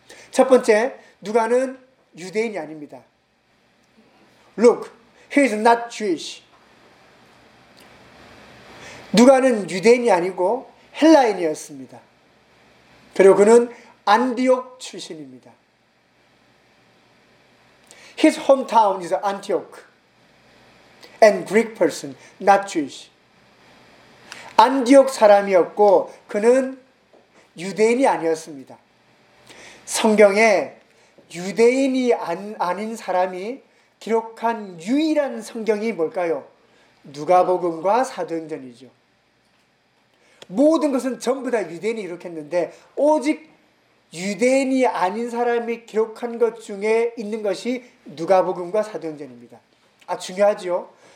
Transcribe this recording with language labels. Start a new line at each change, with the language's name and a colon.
Korean: 첫 번째, 누가는 유대인이 아닙니다.
English: Look, he is not Jewish.
Korean: 누가는 유대인이 아니고 헬라인이었습니다. 그리고 그는 안디옥 출신입니다.
English: His hometown is Antioch and Greek person, not Jewish.
Korean: 안디옥 사람이었고 그는 유대인이 아니었습니다. 성경에 유대인이 아닌 사람이 기록한 유일한 성경이 뭘까요? 누가복음과 사도행전이죠. 모든 것은 전부 다 유대인이 기록했는데 오직 유대인이 아닌 사람이 기록한 것 중에 있는 것이 누가복음과 사도행전입니다. 아, 중요하죠.